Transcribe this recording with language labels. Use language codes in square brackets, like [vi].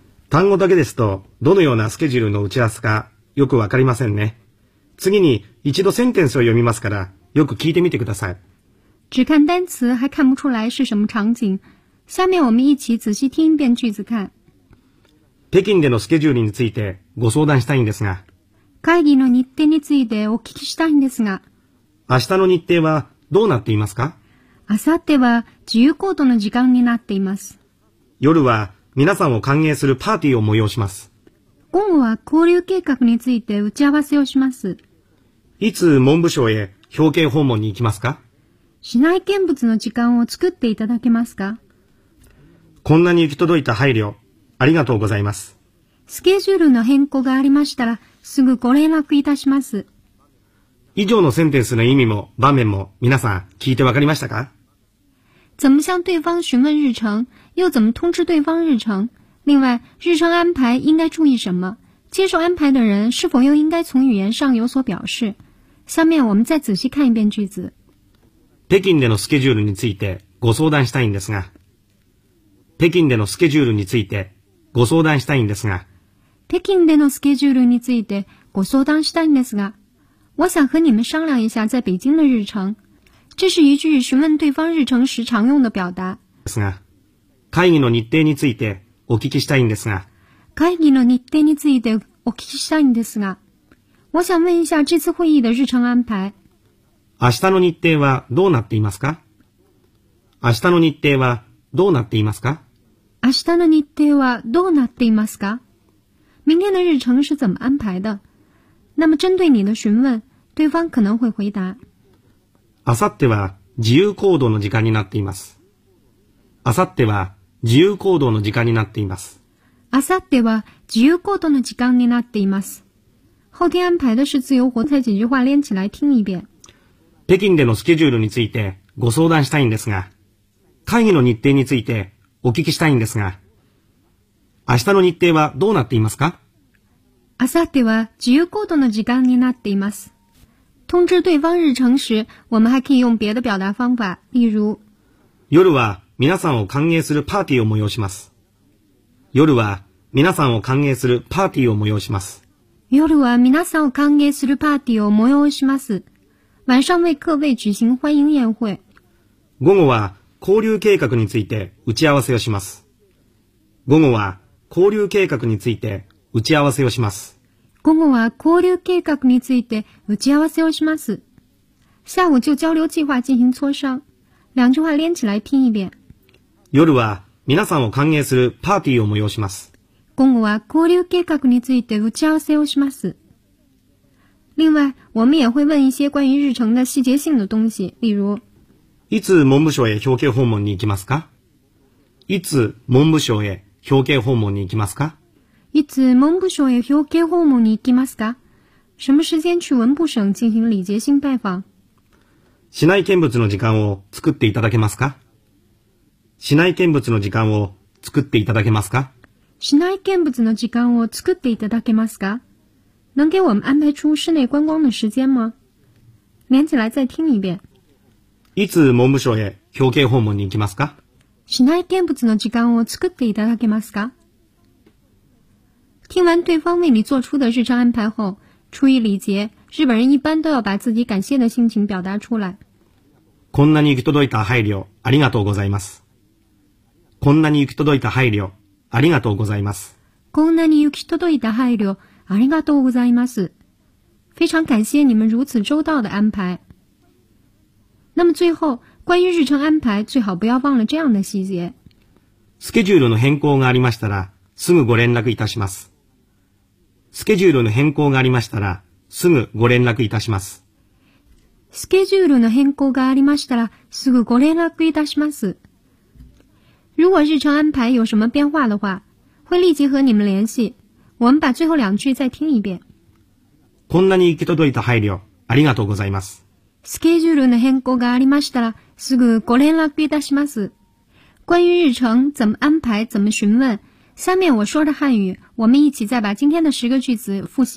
[ja] 単語だけですと、どのようなスケジュールの打ち合わせか、よくわかりませんね。次に、一度センテンスを読みますから、よく聞いてみてください。 [zh] 只看单词还看不出来是什么场景。下面我们一起仔细听一遍句子看。 [ja] 北京でのスケジュールについて、ご相談したいんですが。会議の日程についてお聞きしたいんですが。明日の日程は、どうなっていますか？明後日は、自由行動の時間になっています。夜は、皆さんを歓迎するパーティーを催します。午後は交流計画について打ち合わせをします。いつ文部省へ表敬訪問に行きますか？市内見物の時間を作っていただけますか？こんなに行き届いた配慮、ありがとうございます。スケジュールの変更がありましたら、すぐご連絡いたします。以上のセンテンスの意味も場面も皆さん聞いてわかりましたか？ [zh] 怎么向对方询问日程，又怎么通知对方日程？另外，日程安排应该注意什么？接受安排的人是否又应该从语言上有所表示？下面我们再仔细看一遍句子。 [ja] 北京でのスケジュールについてご相談したいんですが。北京でのスケジュールについてご相談したいんですが。北京でのスケジュールについてご相談したいんですが。 [zh] 我想和你们商量一下在北京的日程。这是一句询问对方日程时常用的表达。 [ja] 会議の日程についてお聞きしたいんですが。会議の日程についてお聞きしたいんですが。 [zh] 我想问一下这次会议的日程安排。 [ja] 明日の日程はどうなっていますか？明日の日程はどうなっていますか？明日の日程はどうなっていますか？ [zh] 明天的日程是怎么安排的？那么针对你的询问，对方可能会回答。 [ja] 明後日は自由行動の時間になっています。明後日は自由行動の時間になっています。明後日は自由行動の時間になっています。 [zh] 后天安排的是自由活动。再几句话连起来听一遍。 [ja] 北京でのスケジュールについてご相談したいんですが、会議の日程についてお聞きしたいんですが、明日の日程はどうなっていますか？明後日は自由行動の時間になっています。 [zh] 通知对方日程时，我们还可以用别的表达方法，例如。 [ja] 夜は皆さんを歓迎するパーティーを催します。夜は皆さんを歓迎するパーティーを催します。夜は皆さんを歓迎するパーティーを催します。 [zh] 晚上为各位举行欢迎宴会。 [ja] 午後は交流計画について打ち合わせをします。午後は交流計画について打ち合わせをします。午後は交流計画について打ち合わせをします。 [zh] 下午就交流计划进行磋商。两句话连起来拼一遍。 [ja] 夜は皆さんを歓迎するパーティーを催します。午後は交流計画について打ち合わせをします。 [zh] 另外，我们也会问一些关于日程的细节性的东西，例如。 [ja] いつ文部省へ表敬訪問に行きますか？いつ文部省へ表敬訪問に行きますか？いつ文部省へ表敬訪問に行きますか？ [zh] 什么时间去文部省进行礼节性拜访？ [ja] 市内見物の時間を作っていただけますか？市内見物の時間を作っていただけますか？市内見物の時間を作っていただけますか？ [zh] 能给我们安排出室内观光的时间吗？连起来再听一遍。 [ja] いつ文部省へ表敬訪問に行きますか？市内見物の時間を作っていただけますか？ [zh] 听完对方为你做出的日程安排后，出于礼节，日本人一般都要把自己感谢的心情表达出来。 [ja] こんなに行き届いた配慮ありがとうございます。こんなに行き届いた配慮ありがとうございます。こんなに行き届いた配慮ありがとうございます。 [zh] 非常感谢你们如此周到的安排。那么最后，关于日程安排，最好不要忘了这样的细节。 [ja] スケジュールの変更がありましたら。すぐご連絡いたします。スケジュールの変更がありましたら、すぐご連絡いたします。スケジュールの変更がありましたら、すぐご連絡いたします。 [zh] 如果日程安排有什么变化的话，会立即和你们联系。我们把最后两句再听一遍。 [ja] こんなに行き届いた配慮、ありがとうございます。スケジュールの変更がありましたら、すぐご連絡いたします。 [zh] 关于日程怎么安排、怎么询问。下面我说的汉语，我们一起再把今天的十个句子复习。